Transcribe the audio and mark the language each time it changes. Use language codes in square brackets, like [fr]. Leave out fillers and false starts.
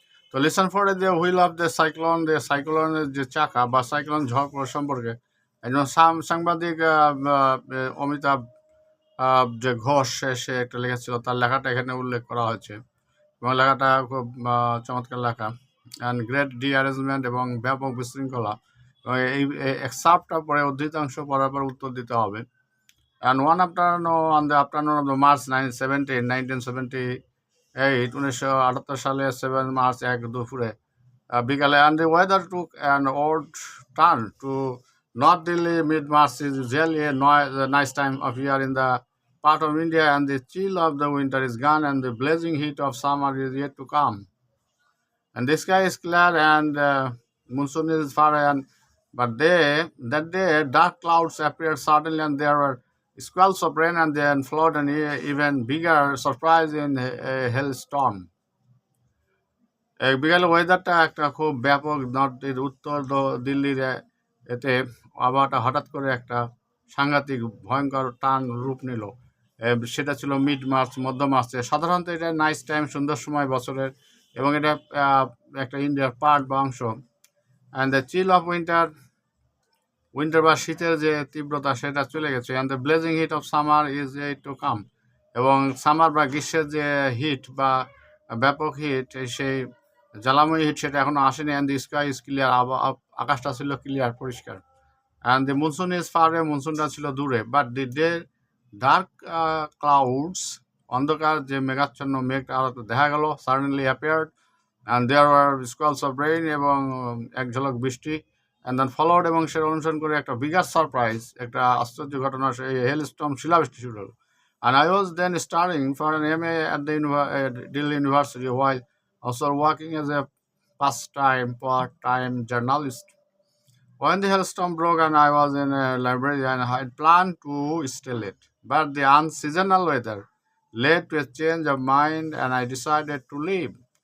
[bn] তো listen for the wheel of the সাইক্লোনের যে চাকা বা সাইক্লোন ঝড় সম্পর্কে একজন সাংবাদিক অমিতাভ যে ঘোষ, সে একটা লেখা তার লেখাটা এখানে উল্লেখ করা হয়েছে এবং লেখাটা খুব চমৎকার লেখা। [en] and great derangement [bn] এবং ব্যাপক বিশৃঙ্খলা। এই এক্সাপ্টটা পরে উদ্ধৃতাংশ পড়ার পর উত্তর দিতে হবে। [en] And one afternoon, on the afternoon of the March 1978, [bn] 1978 সালে 7 মার্চ দুপুরে বিকালে, [en] and the weather took an odd turn to North Delhi. Mid-March is usually a nice time of year in the part of India, and the chill of the winter is gone, and the blazing heat of summer is yet to come. And the sky is clear, and monsoon is far, but that day dark clouds appeared suddenly, and there were squalls of rain and then flood, and even bigger surprise in a hailstorm. [bn] বিকালে ওয়েদারটা একটা খুব ব্যাপক, উত্তর দিল্লির এতে আবহাওয়াটা হঠাৎ করে একটা সাংঘাতিক ভয়ঙ্কর টান রূপ নিল। সেটা ছিল মিড মার্চ, মধ্য মার্চে। সাধারণত এটা নাইস টাইম, সুন্দর সময় বছরের, এবং এটা একটা ইন্ডিয়ার পার্ট বা অংশ। [en] and the chill of winter [bn] বা শীতের যে তীব্রতা সেটা চলে গেছে। [en] And the blazing heat of summer is a to come. [bn] এবং সামার বা গ্রীষ্মের যে হিট বা ব্যাপক হিট, সেই জ্বালাময়ী হিট, সেটা এখনো আসেনি। [en] And the sky is clear. [bn] আকাশটা ছিল ক্লিয়ার, পরিষ্কার। [en] And the monsoon is far way. [bn] মনসুনটা ছিল দূরে। [en] but the day dark clouds, [bn] অন্ধকার যে মেঘাচ্ছন্ন মেঘটা আলোতে দেখা গেল, [en] suddenly appeared, and there were squalls of rain, [bn] এবং এক ঝলক বৃষ্টি। [en] and then followed, [bn] এবং সেটা অনুসরণ করে একটা বিগার সারপ্রাইজ, একটা আশ্চর্য ঘটনা, সেই হেলস্টর্ম, শিলাবৃষ্টি শুরু হলো। [en] And I was then studying for an MA at the Delhi University while also working as a part-time journalist. When the hailstorm broke and I was in a library, and I had planned to stay late, but the unseasonal weather led to a change of mind, and I decided to leave.